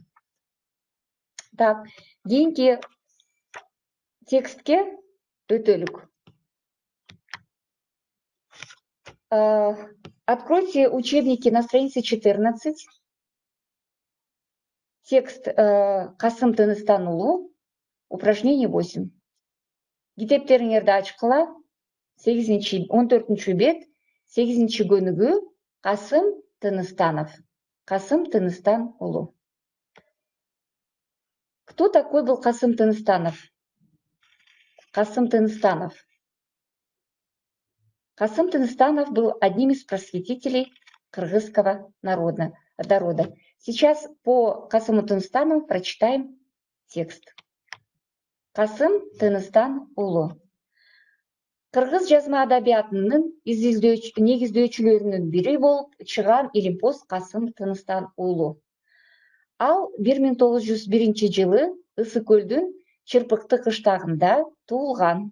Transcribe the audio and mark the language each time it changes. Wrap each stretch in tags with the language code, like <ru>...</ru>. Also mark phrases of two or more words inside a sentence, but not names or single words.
<ky>Так, кейинки текстке өтөлүк.</ky> <ru>Откройте учебники на странице 14. Текст Касым Тыныстан уулу, упражнение 8.</ru> <ky>Китептериңерди ачкыла, 14 бет, 8 көнүгү Касым Тыныстанов. Касым Тыныстан уулу.</ky> <ru>Кто такой был Касым Тыныстанов? Касым Тыныстанов. Касым Тыныстанов был одним из просветителей кыргызского народа. Сейчас по Касыму Тыныстанову прочитаем текст.</ru> <ky>Касым Тыныстан уулу. Кыргыз жазма адабиятынын негиздөөчүлөрүнүн бири болуп чыган илимпоз Касым Тыныстан уулу. Ал 1901 жылы Ысык көлдүн Чырпыкты кыштагында туулган.</ky>